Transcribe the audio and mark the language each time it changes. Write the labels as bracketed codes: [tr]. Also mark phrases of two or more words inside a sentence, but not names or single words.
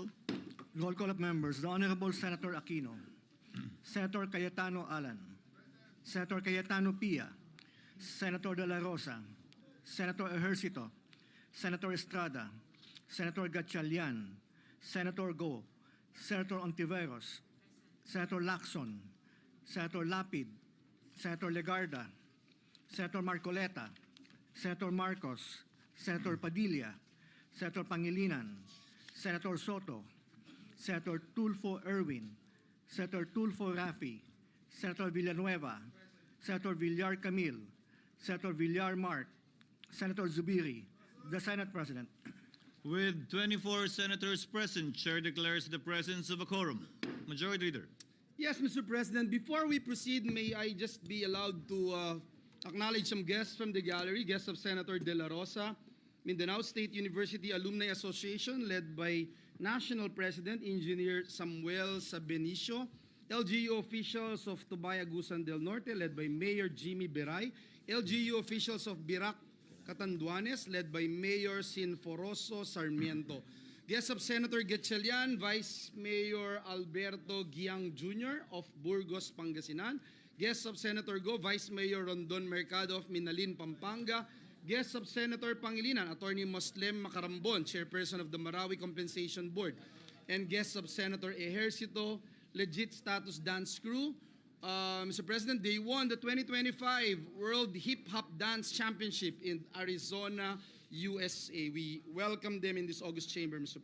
[en] Roll call of members. The Honorable Senator Aquino, Senator Cayetano Alan, Senator Cayetano Pia, Senator De La Rosa, Senator Ejercito, Senator Estrada, Senator Gatchalian, Senator Go, Senator Ontiveros, Senator Lacson, Senator Lapid, Senator Legarda, Senator Marcoleta, Senator Marcos, Senator Padilla, Senator Pangilinan, Senator Soto, Senator Tulfo Erwin, Senator Tulfo Rafi, Senator Villanueva, Senator Villar Camille, Senator Villar Mark, Senator Zubiri, the Senate President. With 24 senators present, Chair declares the presence of a quorum. Majority Leader. Yes, Mr. President. Before we proceed, may I just be allowed to Acknowledge some guests from the gallery. Guests of Senator De La Rosa, Mindanao State University Alumni Association, led by National President Engineer Samuel Sabenicio. LGU officials of Tubaya Gusan del Norte, led by Mayor Jimmy Beray. LGU officials of Birac Catanduanes, led by Mayor Sinforoso Sarmiento. Guests of Senator Gatchalian, Vice Mayor Alberto Giang Jr. of Burgos, Pangasinan. Guests of Senator Go, Vice Mayor Rondon Mercado of Minalin, Pampanga. Guests of Senator Pangilinan, Attorney Moslem Macarambon, Chairperson of the Marawi Compensation Board. And guests of Senator Ejercito, Legit Status Dance Crew. Mr. President, they won the 2025 World Hip Hop Dance Championship in Arizona, USA. We welcome them in this August chamber, Mr.